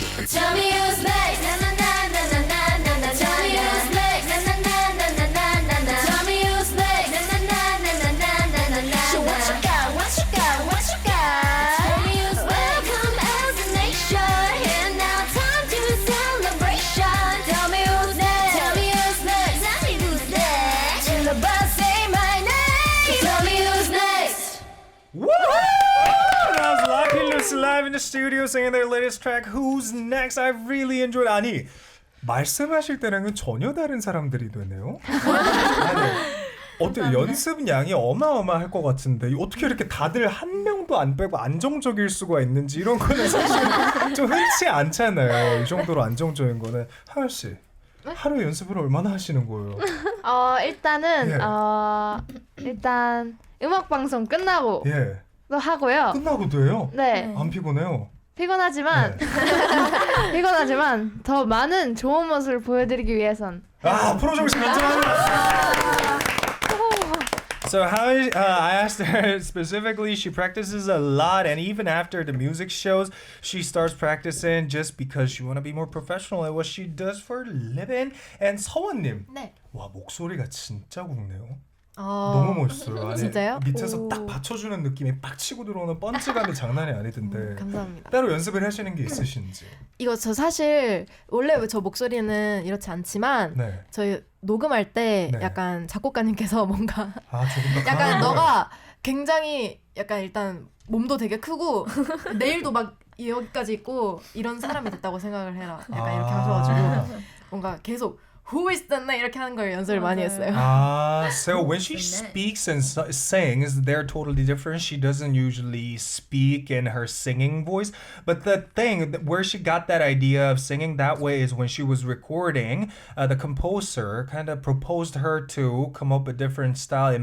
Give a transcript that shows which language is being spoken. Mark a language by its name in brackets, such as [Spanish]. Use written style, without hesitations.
[English] Tell me who's next na na na na na na na na Tell me who's next na na na na na na na na Tell me who's next na na na na na na na na na Show what you got what you got what you got Tell me who's welcome as a nation and now time to celebration Tell me who's next Tell me who's next Tell me who's next 질러봐 say my name Tell me who's next Woo! That was Lapillus live in the studio singing their latest track, Who's Next? I really enjoyed it. [Korean] 아니, 말씀하실 때랑은 전혀 다른 사람들이 되네요. 아니, 어때요? 연습 양이 어마어마할 것 같은데 어떻게 이렇게 다들 한 명도 안 빼고 안정적일 수가 있는지 이런 거는 사실 좀 흔치 않잖아요. 이 정도로 안정적인 거는. 하연 씨, 하루 연습을 얼마나 하시는 거예요? 일단은 예. 일단 음악 방송 끝나고 예. 또 하고요. 끝나고도 해요? 네. 안 피곤해요? 피곤하지만 피곤하지만 더 많은 좋은 모습을 보여드리기 위해선 프로정신 괜찮아요. [English] So I asked her specifically, she practices a lot, and even after the music shows, she starts practicing just because she want to be more professional at what she does for a living. And 서원님, [Korean] 네. 와 목소리가 진짜 굵네요. 너무 멋있어요. 안에 진짜요? 밑에서 딱 받쳐주는 느낌이 빡 치고 들어오는 펀치감이 장난이 아니던데. 감사합니다. 따로 연습을 하시는 게 있으신지. 이거 저 사실 원래 저 목소리는 이렇지 않지만 네. 저희 녹음할 때 네. 약간 작곡가님께서 뭔가 조금 더 약간 너가 굉장히 약간 일단 몸도 되게 크고 내일도 막 여기까지 있고 이런 사람이 됐다고 생각을 해라. 약간 이렇게 하셔가지고 뭔가 계속 Who is the name? 이렇게 하는 걸 연습을 많이 했어요. [English] So when she speaks and sings, they're totally different. She doesn't usually speak in her singing voice. But the thing where she got that idea of singing that way is when she was recording, the composer kind of proposed her to come up with a different style.